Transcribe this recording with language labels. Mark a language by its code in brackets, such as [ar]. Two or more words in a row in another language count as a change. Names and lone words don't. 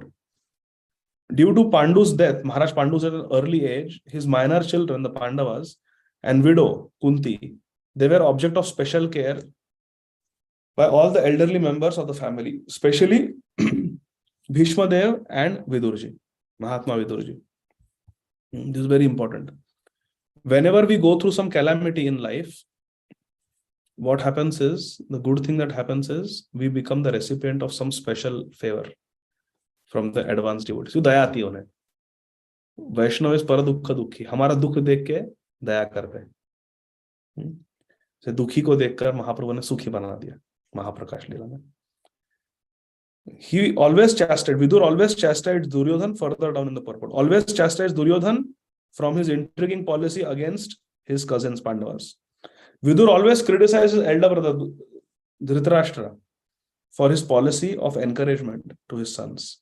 [en] Due to Pandu's death, Maharaj Pandu's at an early age, his minor children, the Pandavas, and widow, Kunti, they were object of special care by all the elderly members of the family, especially Bhishma Dev and Vidurji, Mahatma Vidurji. This is very important. Whenever we go through some calamity in life, what happens is, the good thing that happens is, we become the recipient of some special favor from the advanced devotees. [hi] So दया आती है। वैष्णव इस पर दुःख दुखी. हमारा दुख देख के दया करते. So दुखी को देखकर महाप्रभु ने सुखी बना दिया. महाप्रकाश लीला में. [en] He always chastised, Vidur always chastised Duryodhan further down in the purport. Always chastised Duryodhan from his intriguing policy against his cousins Pandavas. Vidur always criticized his elder brother Dhritarashtra for his policy of encouragement to his sons.